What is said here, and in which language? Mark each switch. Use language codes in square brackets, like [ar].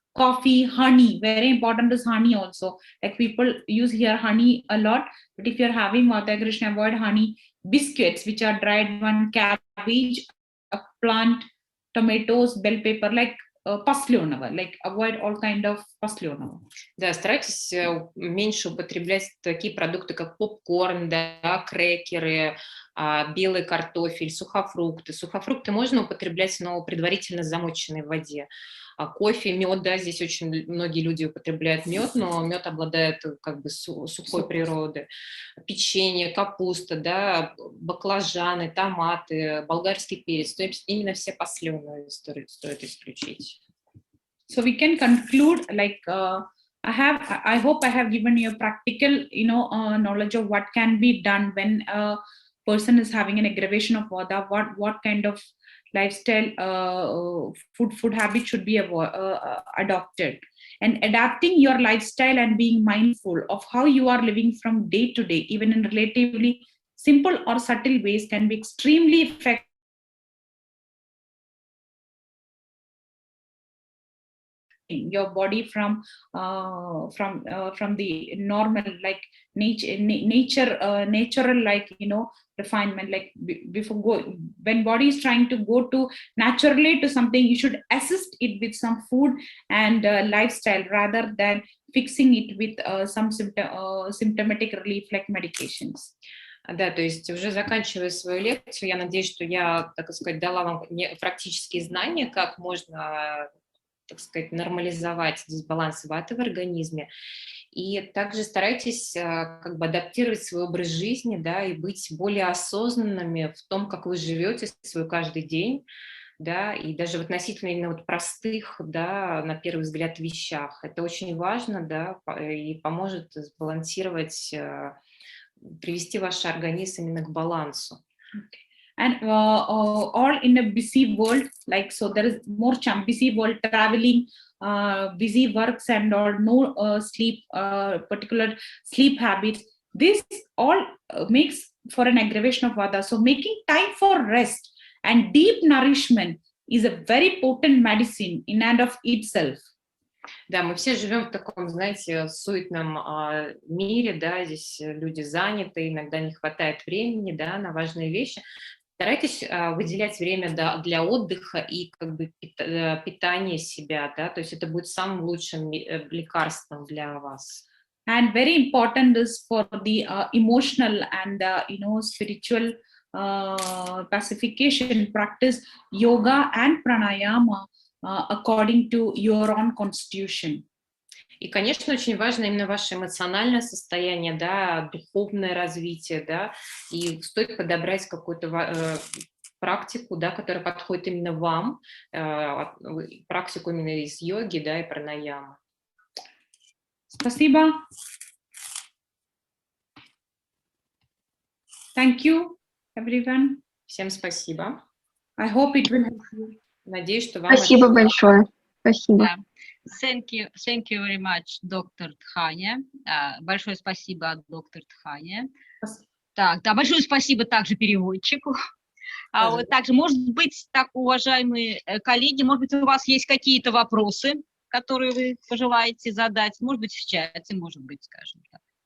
[en] Coffee, honey, very important is honey also. Like people use here honey a lot, but if you're having vata aggravation, avoid honey. Biscuits, which are dried one, cabbage, a plant, tomatoes, bell pepper, like [ru] пасленого, [en] like avoid all kind of пасленого. [ru] Да, старайтесь меньше употреблять такие продукты, как попкорн, да, крекеры, белый картофель, сухофрукты. Сухофрукты можно употреблять, но предварительно замоченной в воде. Кофе, мед, да, здесь очень многие люди употребляют мед, но мед обладает как бы сухой природой. Печенье, капуста, да, баклажаны, томаты, болгарский перец. То есть именно все пасленые стоит исключить. [en] So we can conclude, like I hope I have given you a practical, knowledge of what can be done when a person is having an aggravation of vata, what kind of lifestyle, food habit should be adopted. And adapting your lifestyle and being mindful of how you are living from day to day, even in relatively simple or subtle ways, can be extremely effective. Your body from the normal, like natural, like, you know, refinement. Like when body is trying to go to naturally to something, you should assist it with some food and lifestyle, rather than fixing it with some symptomatic relief like medications. [ru] Да, то есть уже заканчивая свою лекцию, я надеюсь, что я, так сказать, дала вам практические знания, как можно, так сказать, нормализовать дисбаланс ваты в организме. И также старайтесь как бы адаптировать свой образ жизни, да, и быть более осознанными в том, как вы живете свой каждый день, да, и даже в относительно именно вот простых, да, на первый взгляд, вещах. Это очень важно, да, и поможет сбалансировать, привести ваш организм именно к балансу. [en] Okay. And all in a busy world, like, so there is more busy world, traveling, busy works and all, no sleep, particular sleep habits. This all makes for an aggravation of Vata. So making time for rest and deep nourishment is a very potent medicine in and of itself. [ru] Да, мы все живем в таком, знаете, суетном мире, да, здесь люди заняты, иногда не хватает времени, да, на важные вещи. Старайтесь выделять время для отдыха и как бы питания себя, да, то есть это будет самым лучшим лекарством для вас. [en] And very important is for the emotional and you know, spiritual pacification, practice yoga and pranayama according to your own constitution. [ru] И, конечно, очень важно именно ваше эмоциональное состояние, да, духовное развитие, да, и стоит подобрать какую-то практику, да, которая подходит именно вам, практику именно из йоги, да, и пранаямы. Спасибо. [en] Thank you, everyone. [ru] Всем спасибо. [en] I hope it will help you. [ru] Надеюсь, что вам... Спасибо большое. Спасибо. [en] Thank you very much, [ru] доктор [en] Dhanya. [ru] Большое спасибо, доктор Dhanya. Так, да, большое спасибо также переводчику. Вот также, может быть, так, уважаемые коллеги, может быть, у вас есть какие-то вопросы, которые вы пожелаете задать, может быть, в чате, может быть, скажем так.